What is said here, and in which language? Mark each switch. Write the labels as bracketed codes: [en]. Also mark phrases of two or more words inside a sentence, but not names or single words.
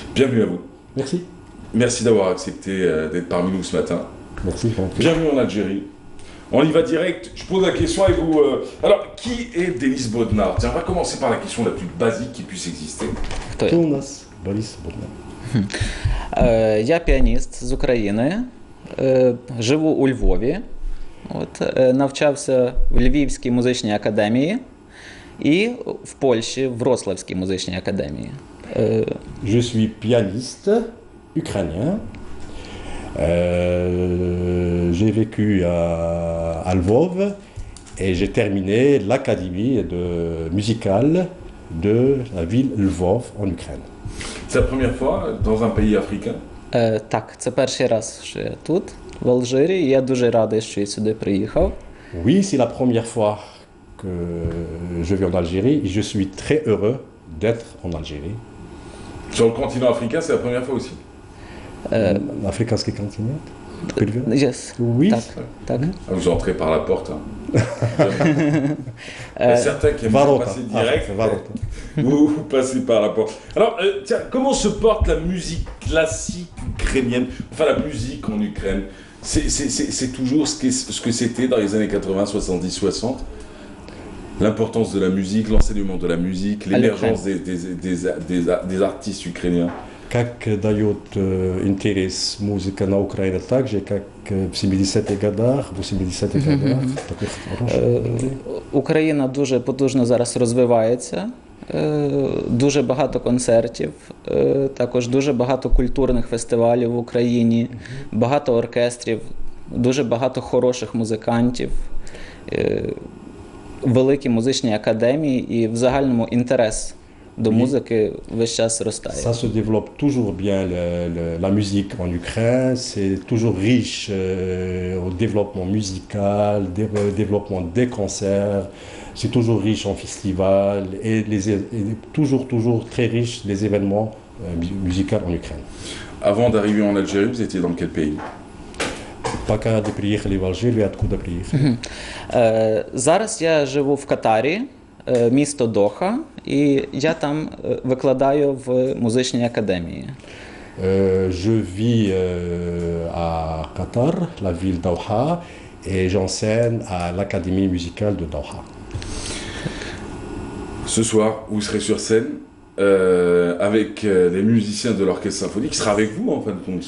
[fr] Ouais. Bienvenue à vous. Merci. Merci d'avoir accepté d'être parmi nous ce matin. Merci. Bienvenue en Algérie. On y va direct. Je pose la question et vous... Alors, qui est Denis Bodnar? Tiens, on va commencer par la question la plus basique qui puisse exister. [uk] Хто у нас Борис Боднар? Я піаніст з України, живу у Львові, навчався в Львівській музичній академії і в Польщі в Вроцлавській музичній академії. [fr] Je suis pianiste ukrainien. J'ai vécu à Lvov et j'ai terminé l'académie musicale de la ville Lvov en Ukraine. C'est la première fois dans un pays africain? [uk] Так, це перший раз, що я тут, в Алжирі, і я дуже радий, що я сюди приїхав. [fr] Oui, c'est la première fois que je vis en Algérie et je suis très heureux d'être en Algérie. Sur le continent africain, c'est la première fois aussi? [uk] Африканський континент? [en] Yes. [fr] Oui. [uk] Так. [fr] Vous entrez par la porte. Hein. Certains qui aiment passer direct. Vous passez par la porte. Alors, tiens, comment se porte la musique classique ukrainienne? Enfin, la musique en Ukraine. C'est toujours ce que c'était dans les années 80, 70, 60? L'importance de la musique, l'enseignement de la musique, l'émergence des artistes ukrainiens. [ru] Как дает интерес музыка на Украине так же, как в 70-х годах, в 80-х годах. [uk] Україна дуже потужно зараз розвивається, дуже багато концертів, також дуже багато культурних фестивалів в Україні, багато оркестрів, дуже багато хороших музикантів, великі музичні академії і в загальному інтерес [fr] de musique [uk] весь час ростає. [fr] Ça se développe toujours bien la musique en Ukraine, c'est toujours riche au développement musical, développement des concerts, c'est toujours riche en festivals et toujours très riche les événements musicaux en Ukraine. Avant d'arriver en Algérie, vous étiez dans quel pays? [ru] Пока не приехали в Алжир, вы откуда приехали? [uk] Зараз я живу в Катарі, місто Доха, і я там викладаю в музичній академії. [fr] Je vis à Qatar, la ville d'Doha, et j'enseigne à l'académie musicale de Doha. Ce soir, vous serez sur scène avec les musiciens de l'orchestre symphonique, qui sera avec vous en fin de compte.